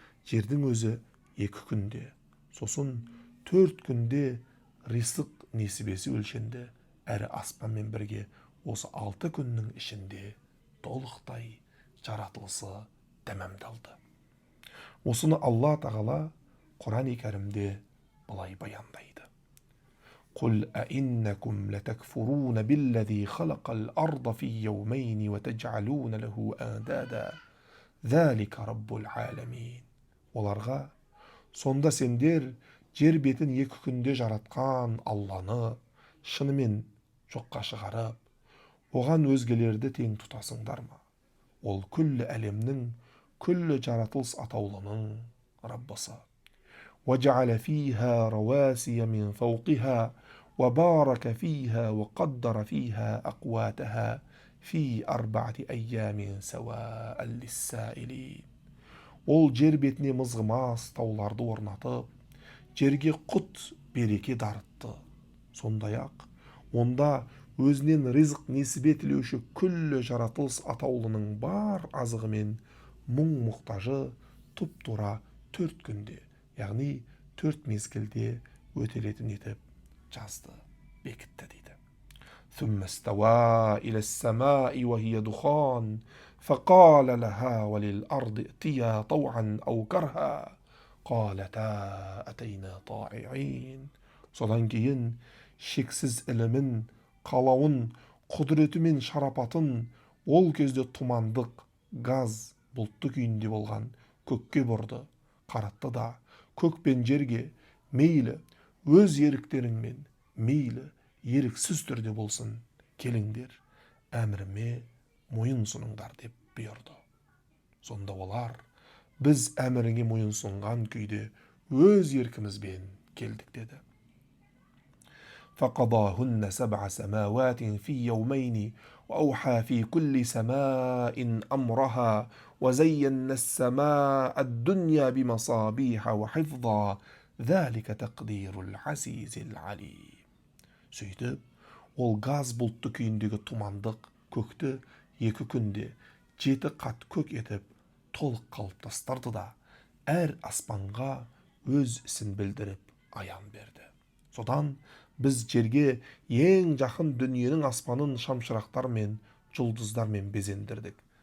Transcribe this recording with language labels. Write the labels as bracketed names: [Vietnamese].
[Kazakh] Жердің өзі 2 күнде, сосын 4 күнде ризық несібесі өлшенді, әрі аспанмен бірге осы 6 күннің ішінде толықтай жаратылысы тәмамдалды. Осыны Алла тағала Құран-и Кәрімде былай баяндайды. [Arabic] قل أئنكم لتكفرون بالذي خلق الأرض في يومين وتجعلون له أندادا ذلك رب العالمين. [Kazakh] Оларға, сонда сендер жер бетін 2 күнде жаратқан Алланы шынымен жоққа шығарып, оған өзгелерді тең тұтасыңдар ма? Ол күллі әлемнің, күллі жаратылыс атаулының Раббысы. [Arabic] وَجَعَلَ فِيهَا رَوَاسِيَ مِنْ فَوْقِهَا وَبَارَكَ فِيهَا وَقَدَّرَ فِيهَا أَقْوَاتَهَا فِي 4 أَيَّامٍ سَوَاءً لِلسَّائِلِينَ. [Kazakh] Ол жер бетіне мызғымас тауларды орнатып, жерге құт береке дарытты. Сондай-ақ, онда өзінен ризық несібе тілеуші күллі жаратылыс атаулының бар азығымен мұң-мұқтажы тұп-тура 4 күнде, яғни 4 мезгілде өтелетін етіп жазды, бекітті дейді. [Arabic] ثم استوى إلى السماء وهي دخان فقال لها وللأرض ائتيا طوعا أو كرها قالتا أتينا طاععين. [Kazakh] Содан кейін шексіз ілімін, қалауын, құдіреті мен шарапатын ол кезде тұмандық, газ, бұлтты күйінде болған көкке бұрды. қаратты да көк пен жерге мейлі өз еріктеріңмен, мейлі еріксіз түрде болсын, келіңдер, әміріме мойынсұныңдар деп бұйырды. Сонда олар, біз әміріңе мойынсұнған күйде өз еркімізбен келдік деді. [Arabic] فقضاهن 7 سماوات في يومين وأوحى في كل سماء أمرها وزينا السماء الدنيا بمصابيح وحفظا ذلك تقدير العزيز العليم. [Kazakh] Сөйтіп, ол газ бұлтты күйіндегі тұмандық көкті 2 күнде 7 қат көк етіп толық қалыптастырды да, әр аспанға өз ісін білдіріп аян берді. Содан біз жерге ең жақын дүниенің аспанын шамшырақтармен, жұлдыздармен безендірдік.